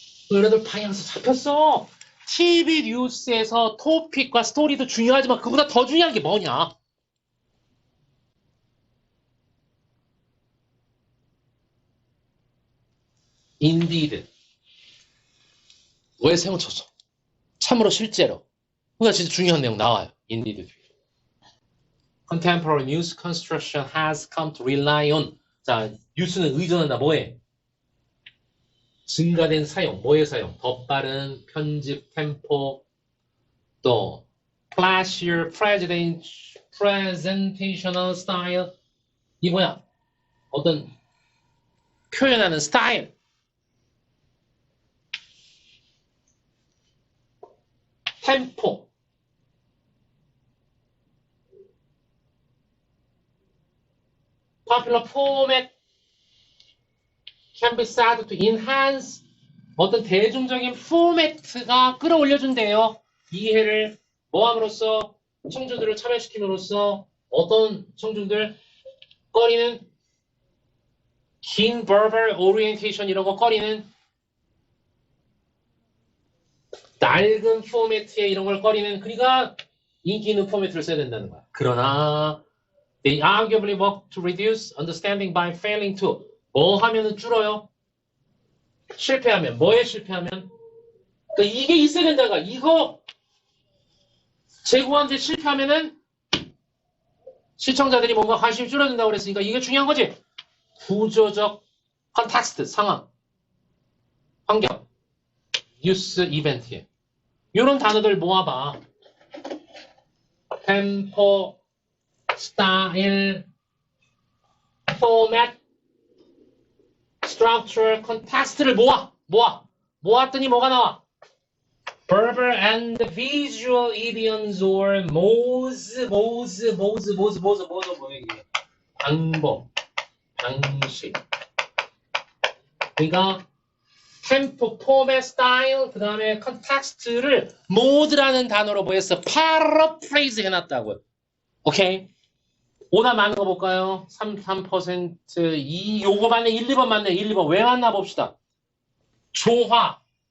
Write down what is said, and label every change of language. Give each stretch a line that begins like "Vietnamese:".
Korean: 여러분들 방향에서 잡혔어. TV 뉴스에서 토픽과 스토리도 중요하지만 그보다 더 중요한 게 뭐냐?
English: Indeed.
Korean: 왜 세워쳐서? 참으로 실제로. 그러니까 진짜 중요한 내용 나와요.
English: Indeed. Contemporary news construction has come to rely on.
Korean: 자, 뉴스는 의존한다. 뭐에? 증가된 사용. 뭐의 사용? 더 빠른 편집 템포, 또
English: flashier presentational style.
Korean: 이 뭐야? 어떤 표현하는 스타일. 템포.
English: Popular format can be said to enhance.
Korean: 어떤 대중적인 포맷가 끌어올려준대요. 이해를 뭐함으로써 청중들을 참여시킴으로써 어떤 청중들 꺼리는 긴
English: verbal orientation
Korean: 이런 거 꺼리는 낡은 포맷에 이런 걸 꺼리는 그러니까 인기 있는 포맷을 써야 된다는 거야. 그러나
English: they arguably work to reduce understanding by failing to.
Korean: 뭐 하면은 줄어요? 실패하면. 뭐에 실패하면? 그러니까 이게 있어야 된다는 거야. 이거 제공하는데 실패하면은 시청자들이 뭔가 관심이 줄어든다고 그랬으니까 이게 중요한 거지. 구조적 컨텍스트, 상황, 환경, 뉴스 이벤트에 이런 단어들 모아봐. 템포, 스타일, 포맷, structure, context를 모았더니 뭐가 나와?
English: Verbal and visual idioms or modes,
Korean: 뭐야 이게? 방법, 방식. 그러니까 템포, 포맷, 스타일, 그 다음에 컨텍스트를 모드라는 단어로 뭐 했어? paraphrase 해놨다고요. 오케이? 오답 맞는 거 볼까요? 33%, 요거 맞네, 1, 2번 맞네, 1, 2번. 왜 맞나 봅시다. 조화.